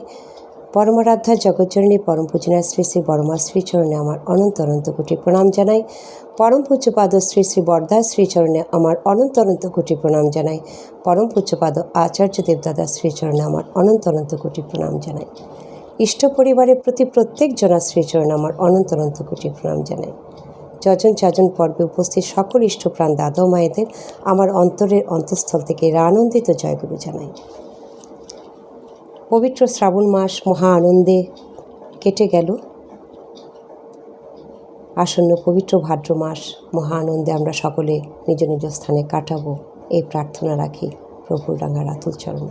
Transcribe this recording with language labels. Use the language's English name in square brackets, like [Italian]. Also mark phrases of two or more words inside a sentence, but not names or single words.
[Bangla] পরমারাধ্যা জগজ্জননী পরম পূজনা শ্রী শ্রী বর্মা শ্রী চরণে আমার অনন্ত অনন্ত কোটি প্রণাম জানাই। পরম পূজ্যপাদ শ্রী শ্রী বরদা শ্রী চরণে আমার অনন্ত অনন্ত কোটি প্রণাম জানাই। পরম পূজ্যপাদ আচার্য দেবদাদা শ্রী চরণে আমার অনন্ত অনন্ত কোটি প্রণাম জানাই। ইষ্ট পরিবারের প্রতি প্রত্যেক জনা শ্রীচরণে আমার অনন্ত অনন্ত কোটি প্রণাম জানাই। যজন চাজন পর্বে উপস্থিত সকল ইষ্টপ্রাণ দাদা মায়েদের আমার অন্তরের অন্তঃস্থল থেকে আনন্দিত জয়গুরু জানাই। পবিত্র শ্রাবণ মাস মহা আনন্দে কেটে গেল। আসন্ন পবিত্র ভাদ্র মাস মহা আনন্দে আমরা সকলে নিজ নিজ স্থানে কাটাবো এই প্রার্থনা রাখি প্রভুর রাঙা রাতুল চরণে।